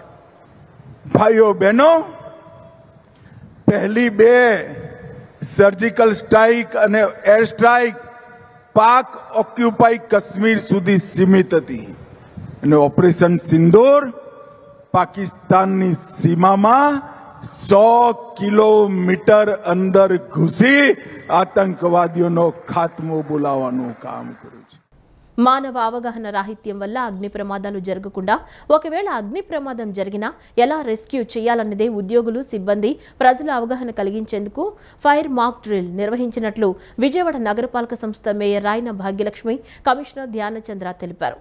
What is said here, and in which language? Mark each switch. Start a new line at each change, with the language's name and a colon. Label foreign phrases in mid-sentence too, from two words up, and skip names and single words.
Gujarati: ભાઈઓ બહેનો, પહેલી 2 સર્જિકલ સ્ટ્રાઇક અને એર સ્ટ્રાઇક પાક ઓક્યુપાઈ કાશ્મીર સુધી સીમિત હતી અને ઓપરેશન સિંદૂર પાકિસ્તાનની સીમામાં 100 કિલોમીટર અંદર ઘૂસી આતંકવાદીઓનો ખાત્મો બોલાવવાનું કામ કર્યું છે.
Telugu: మానవ అవగాహన రాహిత్యం వల్ల అగ్ని ప్రమాదాలు జరగకుండా, ఒకవేళ అగ్ని ప్రమాదం జరిగినా ఎలా రెస్క్యూ చేయాలన్నదే ఉద్యోగులు, సిబ్బంది, ప్రజల అవగాహన కలిగించేందుకు ఫైర్ మాక్ డ్రిల్ నిర్వహించినట్లు విజయవాడ నగరపాలక సంస్థ మేయర్ రాయన భాగ్యలక్ష్మి, కమిషనర్ ధ్యానచంద్ర తెలిపారు.